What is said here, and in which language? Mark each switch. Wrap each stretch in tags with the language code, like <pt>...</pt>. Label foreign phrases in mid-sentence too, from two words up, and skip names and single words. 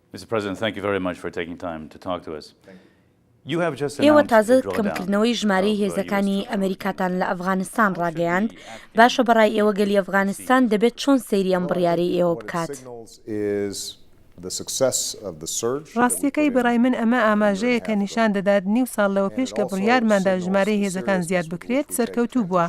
<en>Mr. President, thank you very much for taking time to talk to us.</en> <ckb>ئێوە تازە کەمکردنەوەی ژمارەی هێزەکانی ئەمریکاتان لە ئەفغانستان ڕاگەیاند. باشە بەڕای ئێوە گەلی ئەفغانستان دەبێت چۆن سەیری ئەم بڕیارەی ئێوە بکات؟ ڕاستیەکەی بەڕای من ئەمە ئاماژەیە کە نیشان دەدات نیو ساڵ لەوە پێش کە بڕیارماندا ژمارەی هێزەکان زیاد بکرێت سەرکەوتوو بووە.</ckb>